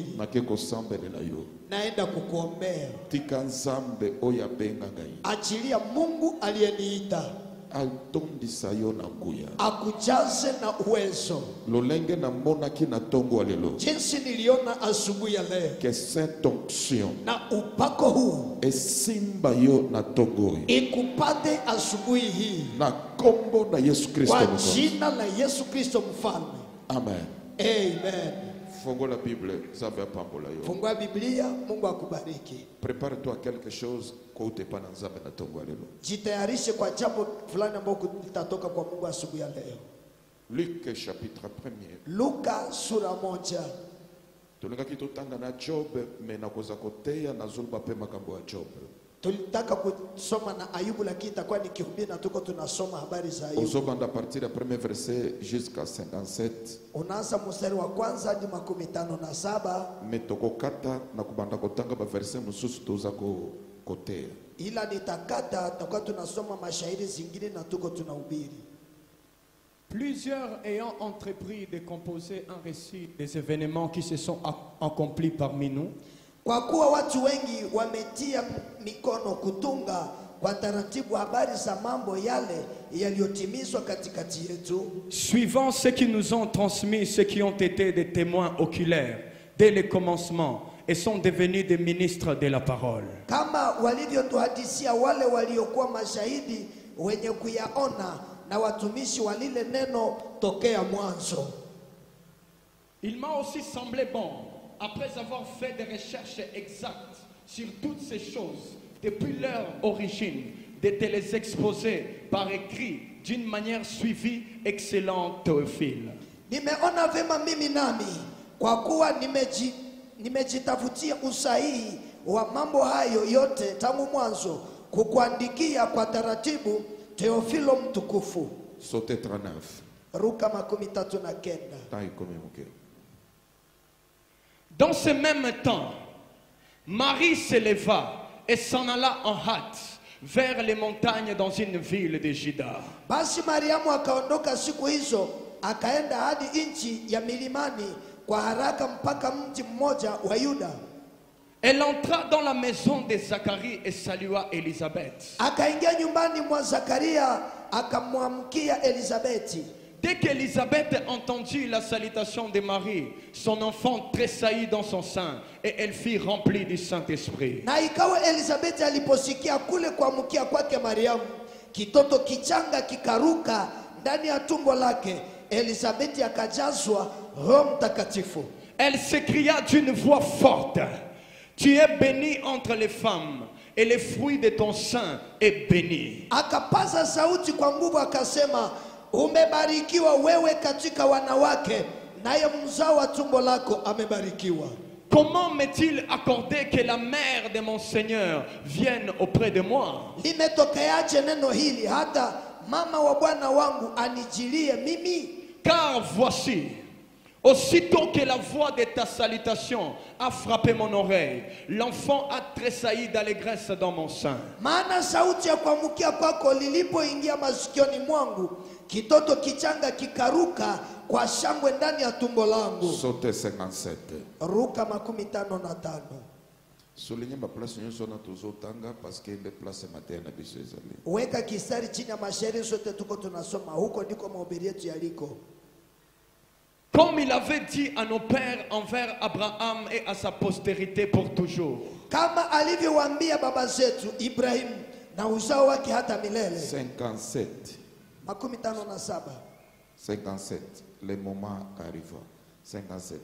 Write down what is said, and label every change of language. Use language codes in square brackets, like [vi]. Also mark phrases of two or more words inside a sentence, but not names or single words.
[ln] Nake kosambelela yo. [sw] naenda kukuombea. [ln] Tika nzambe oyo abenga ngai. [sw] Achilia Mungu aliyeniita [ln] Atondisa yo na nguya. [sw] akujaze na uwezo, [ln] Lolenge na monaki na tongo alelo. [sw] jinsi niliona asubuhi ya leo. [fr] Que cette onction [sw] Na upako huu [ln] esimba yo na tongo oyo. [sw] ikupate asubuhi hii [ln] Na kombo na Yesu Kristo [sw] kwa mkono. jina la Yesu Kristo mfalme. Amen. Amen. [ln] Fongo la Bible, Nzambe apambola yo. [sw] Fungua Biblia, Mungu akubariki. [fr] Prépare-toi à quelque chose [ln] kwa utepa na Nzambe na tongo alelo. [sw] Jitayarishe kwa jambo fulani ambalo litatoka kwa Mungu asubuhi ya leo. [fr] Luc chapitre 1er. [sw] Luka sura 1. [ln] Tolingaki totanga na Job, mais nakoza koteya nazoloba pe makambo ya Job. [sw] Tulitaka kusoma na Ayubu lakini itakuwa nikihubiri na tuko tunasoma habari za Ayubu. [fr] Ozobanda à partir du premier verset jusqu'à 57. [sw] Unaanza mstari wa kwanza hadi 57, [ln] Mais tokokata na kubanda kotanga ba verset mususu toza koteya. [sw] ila nitakata tutakuwa tunasoma mashairi zingine na tuko tunahubiri. [fr] Plusieurs ayant entrepris de composer un récit des événements qui se sont accomplis parmi nous, [sw] Kwa kuwa watu wengi wametia mikono kutunga kwa taratibu habari za mambo yale yaliyotimizwa katikati yetu, [fr] suivant ceux qui nous ont transmis, ceux qui ont été des témoins oculaires dès le commencement et sont devenus des ministres de la parole. [sw] kama walivyotuhadisia wale waliokuwa mashahidi wenye kuyaona na watumishi wa lile neno tokea mwanzo. [fr] Il m'a aussi semblé bon, après avoir fait des recherches exactes sur toutes ces choses, depuis leur origine, de te les exposer par écrit d'une manière suivie, excellent Théophile. [sw] Nimeona vema mimi nami kwa kuwa nimejitafutia usahihi wa mambo hayo yote tangu mwanzo kukuandikia kwa taratibu, Teofilo mtukufu. [fr] Sauté 39. [sw] Luka 39. [fr] Taille comme un. Dans ce même temps, Marie s'éleva et s'en alla en hâte vers les montagnes dans une ville de Juda. [sw] Basi Mariamu akaondoka siku hizo akaenda hadi nchi ya milimani kwa haraka mpaka mji mmoja wa Yuda. [fr] Elle entra dans la maison de Zacharie et salua Élisabeth. [sw] Akaingia nyumbani mwa Zakaria akamwamkia Elizabeti. [fr] Dès qu'Élisabeth entendit la salutation de Marie, son enfant tressaillit dans son sein et elle fut remplie du Saint-Esprit. [sw] Na ikawa Elizabeti aliposikia kule kuamkia kwake Mariamu, kitoto kichanga kikaruka ndani ya tumbo lake. Elizabeti akajazwa Roho Mtakatifu. [fr] Elle s'écria d'une voix forte: Tu es bénie entre les femmes et le fruit de ton sein est béni. [sw] Akapaza sauti kwa nguvu akasema, umebarikiwa wewe katika wanawake naye mzao wa tumbo lako amebarikiwa. [fr] Comment m'est-il accordé que la mère de mon Seigneur vienne auprès de moi? [sw] Limetokeaje neno hili hata mama wa Bwana wangu anijilie mimi? [fr] Car voici, aussitôt que la voix de ta salutation a frappé mon oreille, l'enfant a tressailli d'allégresse dans mon sein. [sw] Maana sauti ya kuamkia kwako lilipoingia masikioni mwangu, kitoto kichanga kikaruka kwa shangwe ndani ya tumbo langu. [fr] Saute 57. [sw] Ruka 55. [fr] Soulignez ma place nous sommes tous tanga parce que les places matin [ln] na biso ezali. [sw] Weka kistari chini ya mashairi sote tuko tunasoma, huko ndiko mahubiri yetu yaliko. [fr] Comme il avait dit à nos pères envers Abraham et à sa postérité pour toujours. [sw] Kama alivyowaambia baba zetu Ibrahim na uzao wake hata milele. 57. 57. 57. [fr] Le moment arrive. 57.